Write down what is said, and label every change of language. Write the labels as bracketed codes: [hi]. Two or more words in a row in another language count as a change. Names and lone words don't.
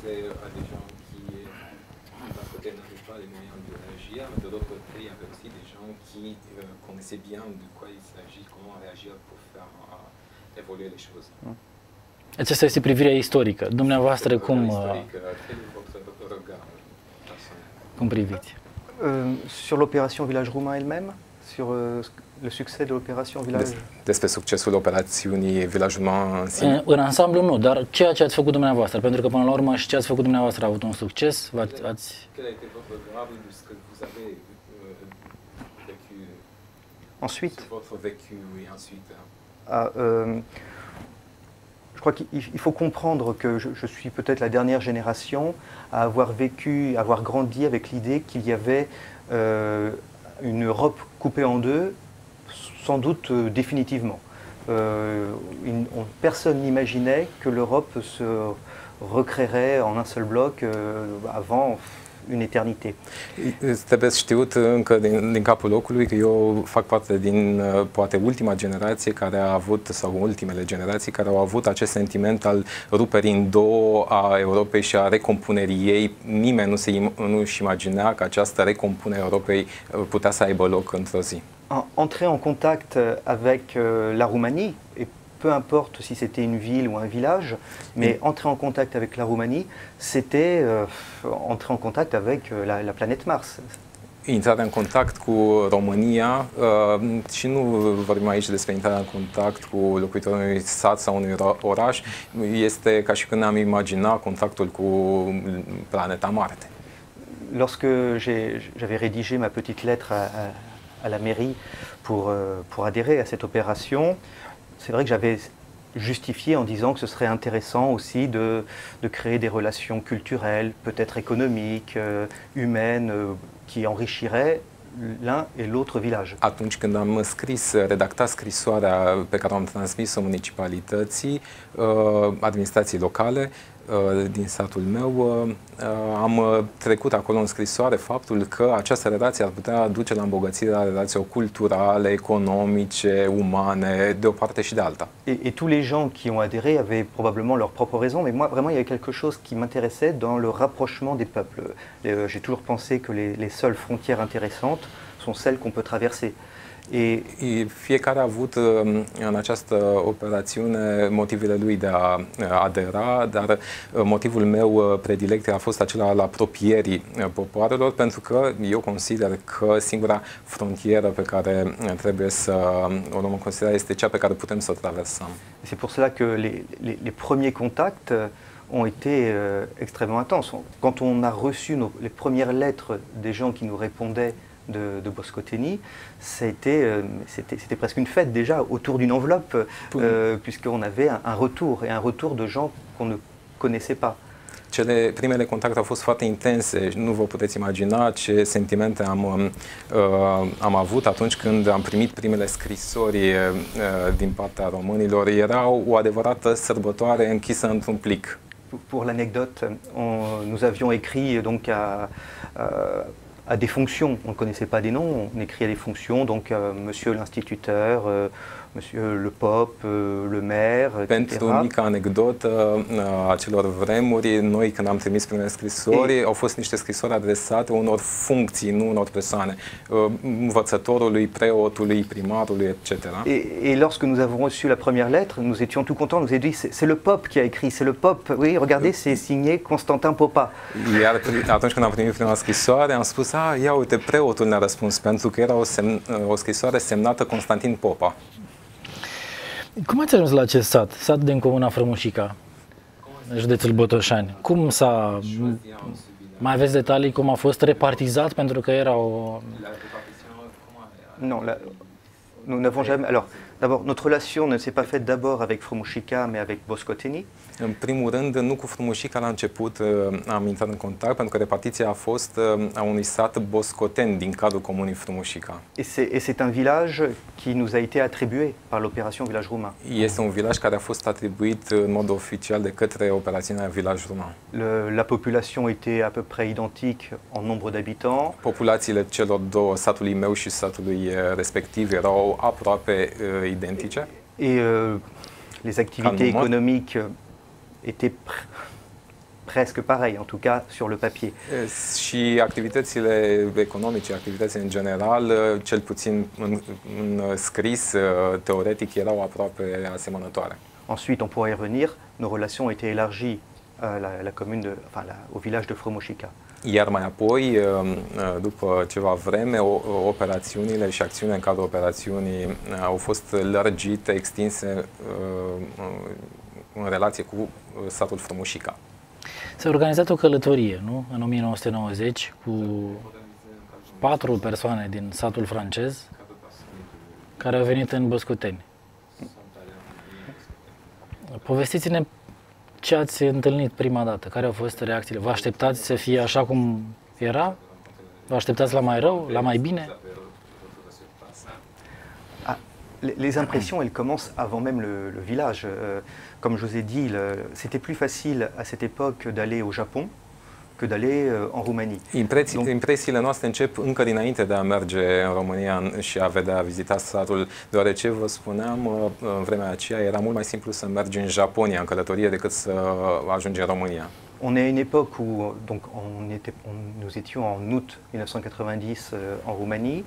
[ro] Aceasta este privirea istorică. Dumneavoastră cum priviți? [fr] Sur l'opération Village Roumain elle-même, sur le succès de l'opération Village. [ro] Despre succesul operațiunii Village Roumain în sine. În ansamblu nu, dar ceea ce ați făcut dumneavoastră, pentru că până la urmă și ce ați făcut dumneavoastră a avut un succes, [fr] Ensuite, je crois qu'il faut comprendre que je suis peut-être la dernière génération à avoir vécu, à avoir grandi avec l'idée qu'il y avait une Europe coupée en deux, sans doute définitivement. Personne n'imaginait que l'Europe se recréerait en un seul bloc avant une éternité. [ro] Trebuie știut încă din capul locului că eu fac parte din poate ultima generație care a avut, sau ultimele generații care au avut acest sentiment al ruperii în două a Europei și a recompunerii ei. Nimeni nu-și imagina că această recompunere a Europei putea să aibă loc într-o zi. [fr] Entrer en contact avec la Roumanie, et peu importe si c'était une ville ou un village, mais entrer en contact avec la Roumanie, c'était entrer en contact avec la planète Mars. [ro] Intrarea în contact cu România, și nu vorbim aici despre intrarea în contact cu locuitorii unui sat sau unui oraș, este ca și când am imagina contactul cu planeta Marte. [fr] Lorsque j'avais rédigé ma petite lettre à la mairie pour adhérer à cette opération, c'est vrai que j'avais justifié en disant que ce serait intéressant aussi de créer des relations culturelles, peut-être économiques, humaines, qui enrichiraient l'un et l'autre village. [ro] Atunci când am redactat scrisoarea pe care am transmis-o municipalității, administrației locale din satul meu, am trecut acolo în scrisoare faptul că această relație ar putea duce la îmbogățirea relațiilor culturale, economice, umane, de o parte și de alta. [fr] Et tous les gens qui ont adhéré avaient probablement leurs propres raisons, mais moi vraiment il y avait quelque chose qui m'intéressait dans le rapprochement des peuples. J'ai toujours pensé que les seules frontières intéressantes sont celles qu'on peut traverser. [ro] Fiecare a avut în această operațiune motivele lui de a adera, dar motivul meu predilect a fost acela al apropierii popoarelor, pentru că eu consider că singura frontieră pe care trebuie să o luăm în considerare este cea pe care putem să o traversăm. [fr] C'est pour cela que les premiers contacts ont été extrêmement intenses. Quand on a reçu les premières lettres des gens qui nous répondaient de Boscoteni, c'était presque une fête déjà autour d'une enveloppe, puisqu'on avait un retour, et un retour de gens qu'on ne connaissait pas. [ro] Primele contacte au fost foarte intense, nu vă puteți imagina ce sentimente am avut atunci când am primit primele scrisori din partea românilor. Era o adevărată sărbătoare închisă într-un plic. [fr] Pour l'anecdote, nous avions écrit donc à des fonctions. On ne connaissait pas des noms, on écrivait des fonctions, donc Monsieur l'instituteur, Monsieur le Pop, le maire, etc. [ro] Pentru mică anecdotă a celor vremuri, noi când am trimis primele scrisori, au fost niște scrisori adresate unor funcții, nu unor persoane, învățătorului, preotului, primarului, etc. [fr] Et lorsque nous avons reçu la première lettre, nous étions tout contents, nous avons dit c'est le Pop qui a écrit, c'est le Pop, oui, regardez, c'est signé Constantin Popa. [ro] Iar atunci când am primit prima scrisoare, am spus, ia uite, preotul ne-a răspuns, pentru că era o scrisoare semnată Constantin Popa. Cum ați ajuns la acest sat din comuna Frămușica, județul Botoșani? Cum s-a... Mai aveți detalii cum a fost repartizat, pentru că era o... [fr] Non, nous n'avons jamais... Alors, d'abord, notre relation ne s'est pas faite d'abord avec Frămușica, mais avec Boscoteni. [ro] În primul rând, nu cu Frumușica la început am intrat în contact, pentru că repartiția a fost a unui sat boscoten din cadrul comunii Frumușica. [fr] Et c'est un village qui nous a été attribué par l'opération Village Roumain. [ro] Este un vilaj care a fost atribuit în mod oficial de către operațiunea Village Roumain. [fr] La population était à peu près identique en nombre d'habitants. [ro] Populațiile celor două, satului meu și satului respectiv, erau aproape identice. [fr] Et les activités économiques étaient presque pareilles, en tout cas sur le papier. [ro] Și activitățile economice, activitățile în general, cel puțin în scris, teoretic, erau aproape asemănătoare. [fr] Ensuite, on pourra y revenir, nos relations ont été élargies à la commune au village de Frumușica. [ro] Iar mai apoi, după ceva vreme, operațiunile și acțiunile în cadrul operațiunii au fost lărgite, extinse în relație cu satul Frumușica. S-a organizat o călătorie, nu? În 1990, cu 4 persoane din satul francez care au venit în Boscoteni. Povestiți-ne ce ați întâlnit prima dată, care au fost reacțiile? Vă așteptați să fie așa cum era? Vă așteptați la mai rău, la mai bine? [fr] Les impressions, elles commencent avant même le village. Comme je vous ai dit, c'était plus facile à cette époque d'aller au Japon que d'aller en Roumanie. [ro] Impresiile noastre încep încă dinainte de a merge în România și a vizita satul, deoarece, vă spuneam, în vremea aceea era mult mai simplu să mergi în Japonia în călătorie decât să ajungi în România. [fr] On est à une époque où nous étions en août 1990 en Roumanie.